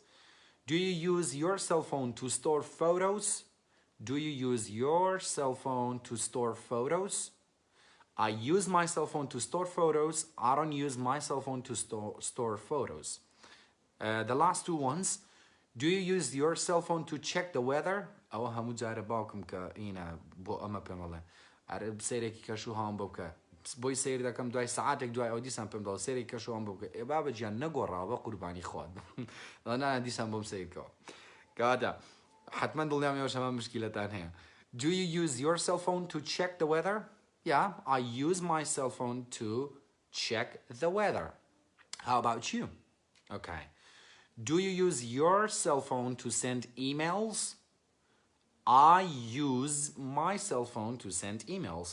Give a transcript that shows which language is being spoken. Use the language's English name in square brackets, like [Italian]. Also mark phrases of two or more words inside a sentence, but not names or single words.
[English] Do you use your cell phone to store photos? Do you use your cell phone to store photos? I use my cell phone to store photos. I don't use my cell phone to store photos. The last two ones. Do you use your cell phone to check the weather? [Central Kurdish] ئەوە هەموو جارە باوکم کە ئینە بۆ ئەمە پێم بڵێ ئەرە سەیرێکی کەش و هەوام بۆ بکە بۆی سەیر دەکەم دوای سەعاتێک دوای ئەو دیسان پێم دەڵێ سەیرێکی کەش و هەوام بۆ بکە ئێ بابە گیان نەگۆڕاوە قوربانی خۆت نانە دیسان بۆم سەیرکەوە کەواتە حتما دڵنیام ئێوەش هەمان مشکلەتان هەیە. [English] Do you use your cell phone to check the weather? Yeah, I use my cell phone to check the weather. How about you? Okay. Do you use your cell phone to send emails? I use my cell phone to send emails.